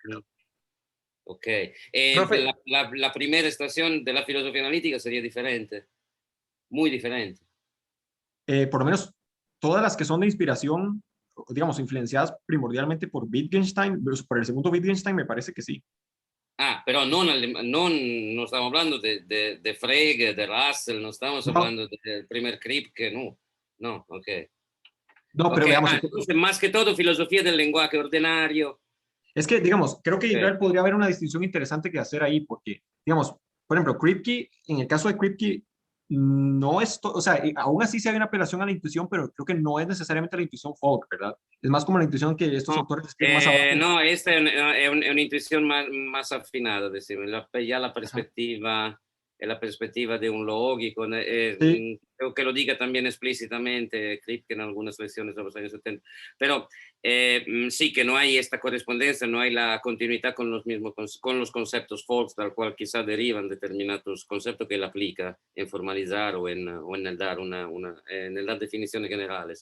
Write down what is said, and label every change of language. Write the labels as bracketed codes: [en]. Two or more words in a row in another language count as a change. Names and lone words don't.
[es] Ok. Profe, La primera estación de la filosofía analítica sería diferente, muy diferente. Por lo menos todas las que son de inspiración, digamos, influenciadas primordialmente por Wittgenstein, por el segundo Wittgenstein, me parece que sí. [it] Ah, però non stiamo parlando de Frege, de Russell, non stiamo No, parlando del primer Kripke, no. [es] No, ok. no, Ok, pero veamos, entonces más que todo filosofía del lenguaje ordinario. es que, digamos, creo que Ok. igual podría haber una distinción interesante que hacer ahí, porque, digamos, por ejemplo, Kripke, en el caso de Kripke, no es, o sea, aún así sí hay una apelación a la intuición, pero creo que no es necesariamente la intuición folk, ¿verdad? Es más como la intuición que estos No, autores escriben más abajo. [it] no, esta è un'intuizione más affinata, decime. Ya [es] Ajá. la perspectiva de un lógico. Sí, Creo que lo diga también explícitamente Kripke en algunas lecciones de los años 70. Pero sí, que no hay esta correspondencia, no hay la continuidad con los mismos con los conceptos folk, tal cual quizá derivan determinados conceptos que él aplica en formalizar o en el dar, en el dar definiciones generales.